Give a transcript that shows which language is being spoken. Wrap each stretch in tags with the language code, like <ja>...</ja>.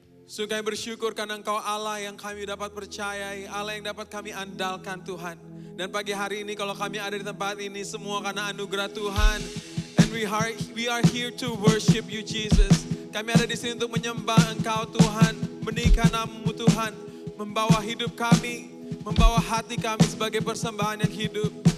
<id>Sungguh kami bersyukur karena Engkau Allah yang kami dapat percayai, Allah yang dapat kami andalkan Tuhan. Dan pagi hari ini kalau kami ada di tempat ini semua karena anugerah Tuhan.</id> <en>And we are here to worship you Jesus.</en> <id>Kami ada di sini untuk menyembah Engkau Tuhan, menikah namamu Tuhan, membawa hidup kami, membawa hati kami sebagai persembahan yang hidup.</id>